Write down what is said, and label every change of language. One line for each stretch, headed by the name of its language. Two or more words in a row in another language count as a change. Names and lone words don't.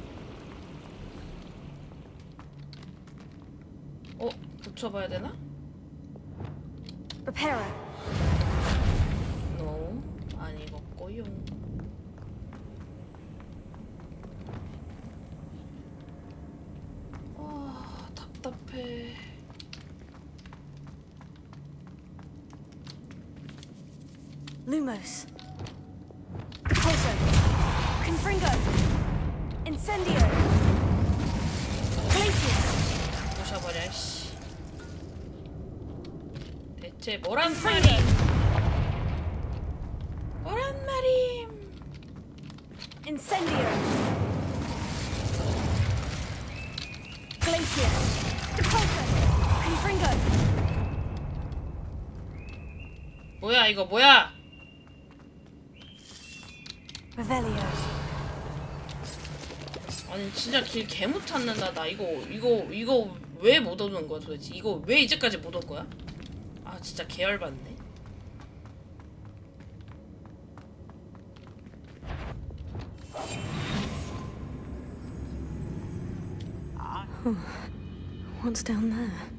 Korean: 붙여봐야 되나? Reparo. No, 아니겠고요. 아, 답답해. Lumos. Depulso. Confringo. Incendio. Glacius. 부셔버려, 씨. 대체 뭐란 말임? 뭐란 말임? Incendio. Glacius. Depulso. Confringo. 뭐야 이거 뭐야? Revelio. 아니 진짜 길 개못 찾는다. 나 이거 왜 못 오는 거야 도대체? 이거 왜 이제까지 못 온 거야? 아 진짜 계열받네.
English: What's down there?